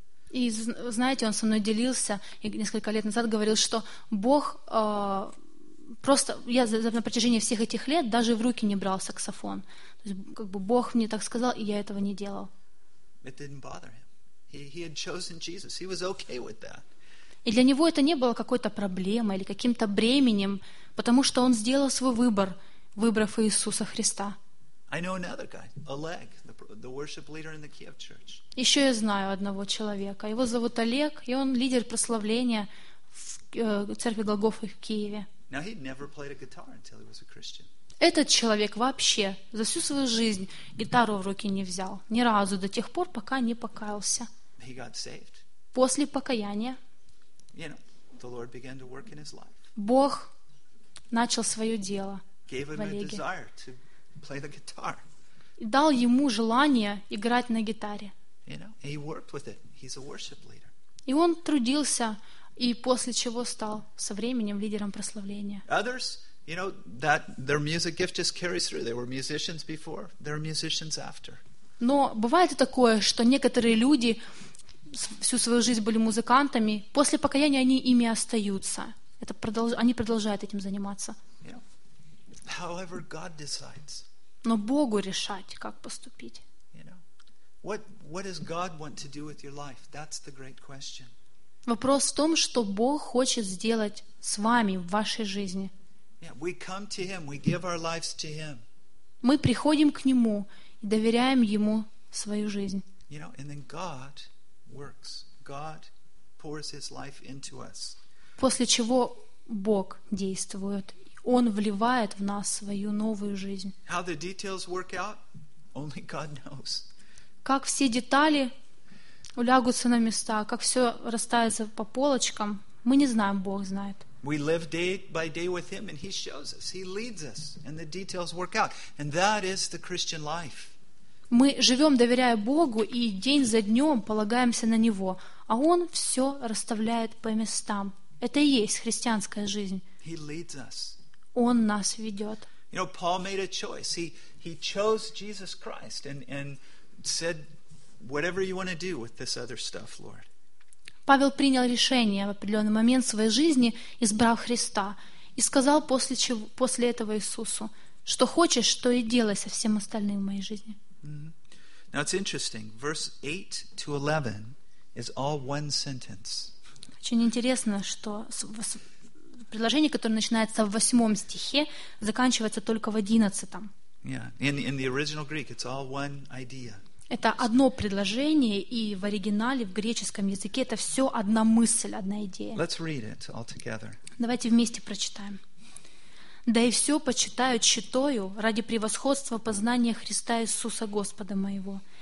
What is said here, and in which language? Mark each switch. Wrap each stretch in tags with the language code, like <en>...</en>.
<ru>И знаете, он со мной делился и несколько лет назад говорил, что Бог просто, я на протяжении всех этих лет даже в руки не брал саксофон. То есть, как бы Бог мне так сказал, и я этого не делал.</ru> <en>It didn't bother him. He had chosen Jesus. He was okay with that.</en> <ru>И для него это не было какой-то проблемой или каким-то бременем, потому что он сделал свой выбор, выбрав Иисуса Христа.</ru> <en>I know another guy, Oleg, the worship leader in the Kiev church.</en> <ru>Еще я знаю одного человека. Его зовут Олег, и он лидер прославления в церкви Голгофы в Киеве.</ru> <en>Now he'd never played a guitar until he was a Christian.</en> <ru>Этот человек вообще за всю свою жизнь гитару в руки не взял ни разу до тех пор, пока не покаялся.</ru> <en>He got saved.</en> <ru>После покаяния,</ru> <en>you know, the Lord began to work in his life.</en> <ru>Бог начал свое дело.</ru> <en>Gave him</en> <ru>в Олеге.</ru> <en>A desire to play the guitar.</en> <ru>И дал ему желание играть на гитаре.</ru> <en>You know, he worked with it. He's a worship leader.</en> <ru>И он трудился, и после чего стал со временем лидером прославления.</ru> <en>Others, you know, that their music gift just carries through. They were musicians before, they're musicians after.</en> <ru>Но бывает и такое, что некоторые люди всю свою жизнь были музыкантами, после покаяния они ими остаются. Это они продолжают этим заниматься.</ru> <en>Yeah. However, God decides.</en> <ru>Но Богу решать, как поступить.</ru> <en>What does God want to do with your life? That's the great question.</en> <ru>Вопрос в том, что Бог хочет сделать с вами в вашей жизни.</ru> <en>Yeah, we come to Him, we give our lives to Him.</en> <ru>Мы приходим к Нему и доверяем Ему свою жизнь.</ru> <en>You know, and then God works. God pours His life into us.</en> <ru>После чего Бог действует. Он вливает в нас свою новую жизнь.</ru> <en>How the details work out? Only God knows.</en> <ru>Как все детали улягутся на места, как все расставится по полочкам, мы не знаем, Бог знает.</ru> <en>We live day by day with Him, and He shows us, He leads us, and the details work out. And that is the Christian life.</en> <ru>Мы живем, доверяя Богу, и день за днем полагаемся на Него, а Он все расставляет по местам. Это и есть христианская жизнь.</ru> <en>He leads us.</en> <ru>Он нас ведет.</ru> <en>You know, Paul made a choice. He chose Jesus Christ, and said, whatever you want to do with this other stuff, Lord.</en> <ru>Павел принял решение в определенный момент своей жизни, избрав Христа, и сказал после этого Иисусу, что хочешь, что и делай со всем остальным в моей жизни.</ru> <en>Mm-hmm. Now it's interesting. Verse 8 to 11 is all one sentence.</en> <ru>Очень интересно, что предложение, которое начинается в 8 стихе, заканчивается только в 11.</ru> <en>Yeah, in the original Greek, it's all one idea.</en> <ru>Это одно предложение, и в оригинале, в греческом языке, это все одна мысль, одна идея.</ru> <en>Let's read it all together.</en> <ru>Давайте вместе прочитаем. «Да и все почитаю тщетою ради превосходства познания Христа Иисуса Господа моего.</ru>